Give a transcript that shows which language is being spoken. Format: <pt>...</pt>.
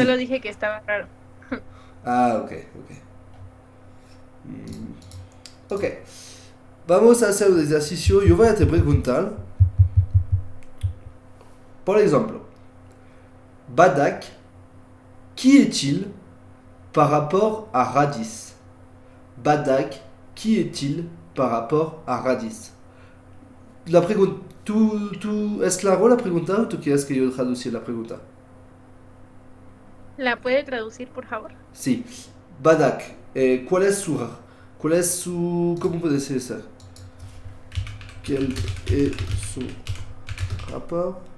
<es>Solo dije que estaba raro. Ah, ok, ok. Ok. Vamos a hacer un ejercicio. Yo voy a te preguntar.</es> <fr>Por exemple, Badak, qui est-il par rapport à Radis? Badak, qui est-il par rapport a Radis?</fr> <es>La pregunta, ¿es claro la pregunta o tú quieres que yo traduzca la pregunta? ¿La puede traducir, por favor? Sí. Badak, cuál es su, ¿cómo puede ser</es> <fr>ça? Quel est son rapport?</fr>